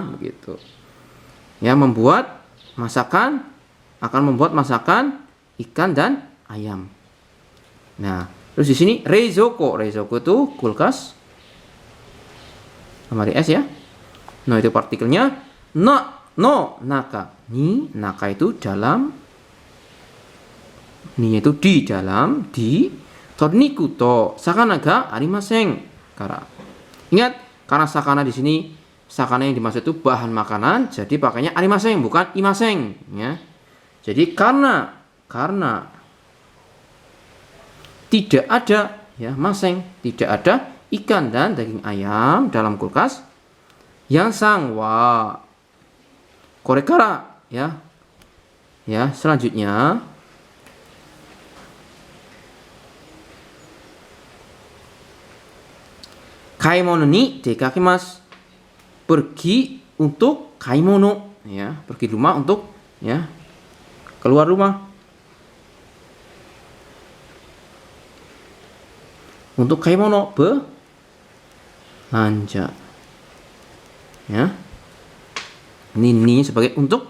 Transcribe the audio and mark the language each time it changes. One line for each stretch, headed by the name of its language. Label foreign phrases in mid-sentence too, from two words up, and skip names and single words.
Indonesian: Begitu. Ya, membuat masakan, akan membuat masakan ikan dan ayam. Nah, terus di sini reizoko. Reizoko itu kulkas. Lemari es ya. Nah, itu partikelnya.
Japanese: の、中. に、中
Indonesian: itu dalam. Ni itu di dalam. Di.
Japanese: 鶏肉と魚がありません.
Indonesian: Ingat, karena sakana di sini, sakana yang dimaksud itu bahan makanan, jadi pakainya arimasen, bukan imasen. Ya. Jadi karena tidak ada, ya, maseng, tidak ada ikan dan daging ayam dalam kulkas.
Japanese: ヤンさんはこれから, ya.
Indonesian: Ya, selanjutnya
Japanese: 買い物に出かけます.
Indonesian: Pergi untuk kaimono, ya, pergi rumah untuk, ya, keluar rumah. Untuk kaimono, belanja. Ya. Ini sebagai untuk.